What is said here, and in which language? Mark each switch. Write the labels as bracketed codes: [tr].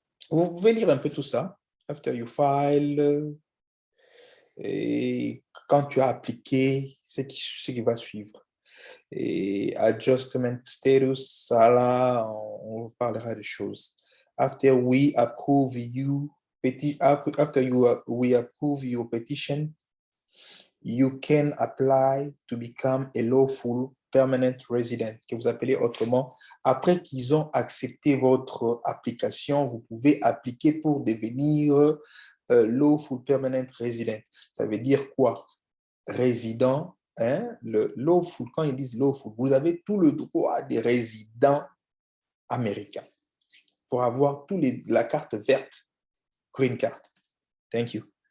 [fr] Vous pouvez lire un peu tout ça. [en] After you file, [fr] et quand tu as appliqué, ce qui va suivre. Et adjustment status, ça là, on vous parlera des choses. [en] After we approve we approve your petition, you can apply to become a lawful permanent resident, [fr] que vous appelez autrement. Après qu'ils ont accepté votre application, vous pouvez appliquer pour devenir [en] lawful permanent resident. [fr] Ça veut dire quoi? Résident, hein? Le lawful, quand ils disent lawful, vous avez tout le droit des résidents américains pour avoir la carte verte, green card. [en] Thank you.